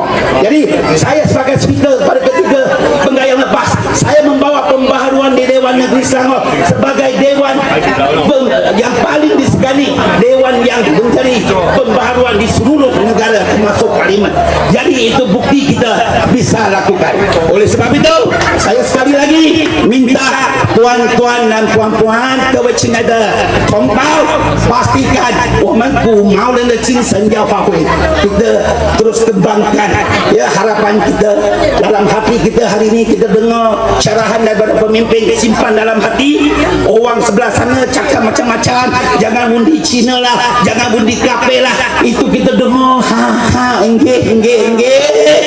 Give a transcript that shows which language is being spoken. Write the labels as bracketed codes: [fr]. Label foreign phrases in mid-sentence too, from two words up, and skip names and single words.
[ms] Jadi saya sebagai speaker pada ketiga penggayaan lepas, saya membawa pembaharuan di Dewan Negeri Selangor sebagai dewan yang paling disegani, dewan yang mencari pembaharuan di seluruh negara termasuk parlimen. Jadi itu bukti kita bisa lakukan. Oleh sebab itu, saya sekali lagi minta tuan-tuan dan puan-puan, [zh] 各位亲爱的同胞， pastikan 我们古毛人的精神要发挥， [ms] kita terus kembangkan ya harapan kita dalam hati kita. Hari ini kita dengar syarahan daripada pemimpin, simpan dalam hati. Orang sebelah sana cakap macam-macam, jangan undi Cina lah, jangan undi KP lah, itu kita dengar enggak.